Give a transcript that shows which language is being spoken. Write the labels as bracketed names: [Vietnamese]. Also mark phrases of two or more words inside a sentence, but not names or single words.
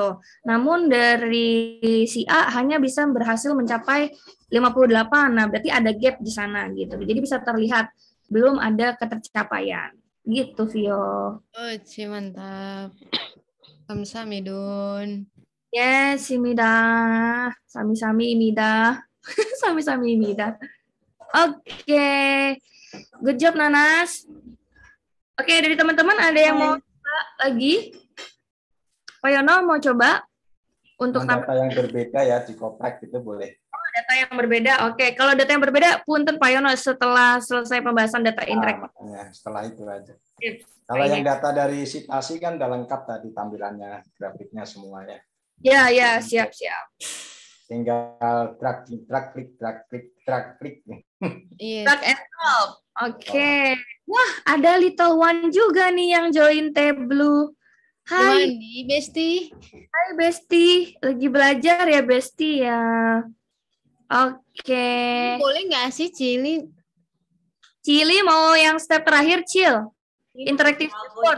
[Indonesian] Namun dari si A hanya bisa berhasil mencapai 58. Nah, berarti ada gap di sana gitu. Jadi bisa terlihat belum ada ketercapaian. Gitu, Vio. Oh, mantap. 감사합니다. Yes, imida. Sami-sami imida. Sami-sami imida. Oke. [English] Good job, Nanas. [Indonesian] Oke, dari teman-teman ada yang mau coba lagi? Pak Yono mau coba? Untuk data yang berbeda ya di koprek itu boleh. Data yang berbeda. Oke, kalau data yang berbeda, punten Pak Yono setelah selesai pembahasan data interaktif. Ya, setelah itu aja. Yes. Kalau yang data dari Citasi kan udah lengkap tadi tampilannya, grafiknya semuanya. Ya, siap. Tinggal drag klik. Yes. [English] Drag and drop. [Indonesian] Oke. Wah, ada [English] little one [Indonesian] juga nih yang join Tableau. Hai. Mandi, Besti. Hai, Besti. Lagi belajar ya, Besti ya. Oke. Boleh nggak sih, Cili? Cili mau yang step terakhir, Cil. [English] Interactive dashboard.